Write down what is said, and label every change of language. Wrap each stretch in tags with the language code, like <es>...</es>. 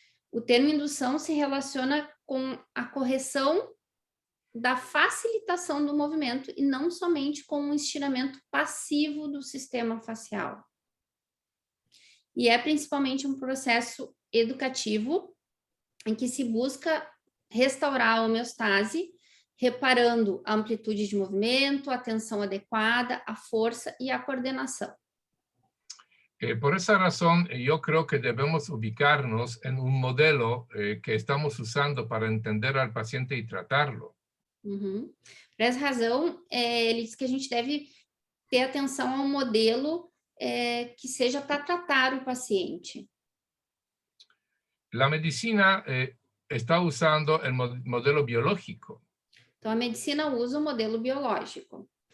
<pt>O termo indução se relaciona com a correção da facilitação do movimento e não somente com um estiramento passivo do sistema facial. E é principalmente um processo educativo em que se busca restaurar a homeostase, reparando a amplitude de movimento, a tensão adequada, a força e a coordenação.</pt> <es>Por esa razón, yo creo que debemos ubicarnos en un modelo que estamos usando para entender al paciente y tratarlo. Uhum.</es> <pt>Por essa razão, ele diz que a gente deve ter atenção a um modelo que seja para tratar o paciente.</pt> <es>La medicina está usando el modelo biológico.</es> <pt>Então, a medicina usa o modelo biológico.</pt>